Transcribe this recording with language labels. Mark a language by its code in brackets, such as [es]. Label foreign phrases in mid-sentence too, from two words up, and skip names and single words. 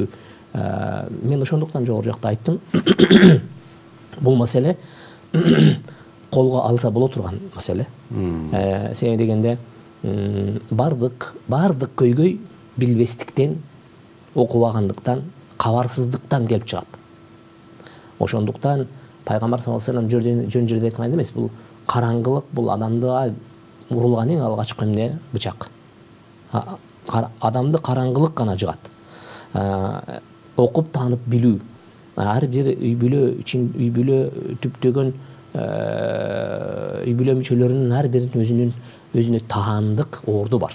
[ky] Мен ошондуктан жогору жакта айттым, бул маселе колго алса боло турган маселе. Себеби дегенде бардык көйгөй билбестиктен, окубагандыктан, кабарсыздыктан келип чыгат. Ошондуктан Пайгамбар [ar] صلى الله عليه وسلم [ky] жөн жерде айткан эмес, бул караңгылык бул адамды урулган эң алгачкы эмне бычак. Адамды караңгылык гана жыгат. Окуп таанып билүү. Ар бир үй бүлө үчүн үй бүлө түптөгөн үй бүлө мүчөлөрүнүн ар биринин өзүнө таандык орду бар.